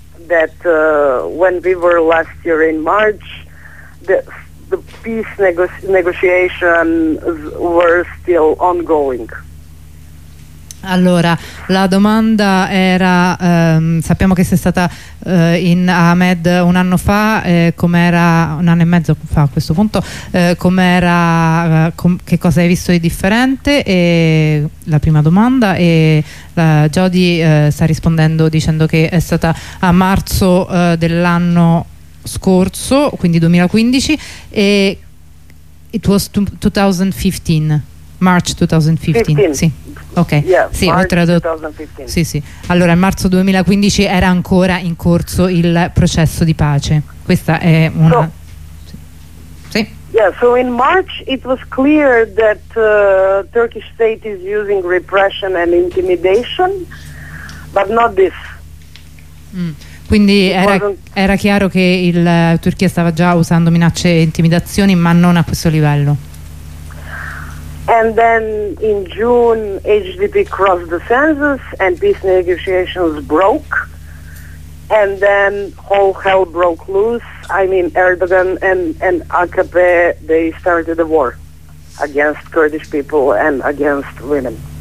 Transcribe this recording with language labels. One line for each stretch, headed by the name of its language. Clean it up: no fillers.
English: that when we were last year in March, the peace negotiations were still ongoing.
Italian: Allora, la domanda era, sappiamo che sei stata in Ahmed un anno fa, com'era un anno e mezzo fa a questo punto, com'era, che cosa hai visto di differente? E la prima domanda, e Jody sta rispondendo dicendo che è stata a marzo dell'anno scorso, quindi 2015, e
English: it was 2015. March 2015, 15.
Italian: Sì, ok,
English: yeah,
Italian: sì,
English: March 2015.
Italian: Sì, sì. Allora, in marzo 2015 era ancora in corso il processo di pace. Questa è una.
English: So,
Italian: sì.
English: Yeah, so in March it was clear that Turkish state is using repression and intimidation, but not this.
Italian: Quindi era chiaro che il Turchia stava già usando minacce e intimidazioni, ma non a questo livello.
English: And then in June, HDP crossed the census and peace negotiations broke. And then whole hell broke loose. I mean, Erdogan and AKP, they started a war against Kurdish people and against women.